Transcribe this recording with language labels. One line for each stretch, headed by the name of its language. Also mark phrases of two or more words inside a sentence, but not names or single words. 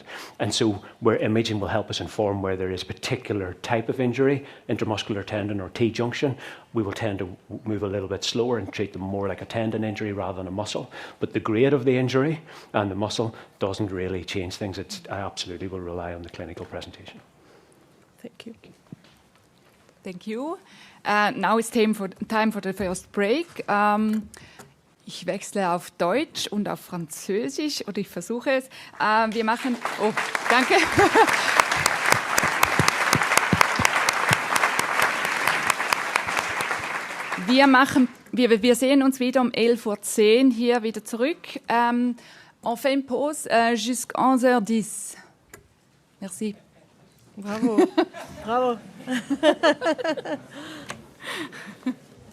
English: And so where imaging will help us inform where there is a particular type of injury, intramuscular tendon or T-junction, we will tend to move a little bit slower and treat them more like a tendon injury rather than a muscle. But the grade of the injury and the muscle doesn't really change things. I absolutely will rely on the clinical presentation. Thank you. Thank you. Now it's time for the first break.
German: Ich wechsle auf Deutsch und auf Französisch, oder ich versuche es. Wir machen... Oh, danke. Wir sehen uns wieder um 11:10 Uhr hier wieder zurück.
French: On fait une pause jusqu'à 11h10. Merci. Bravo. Bravo.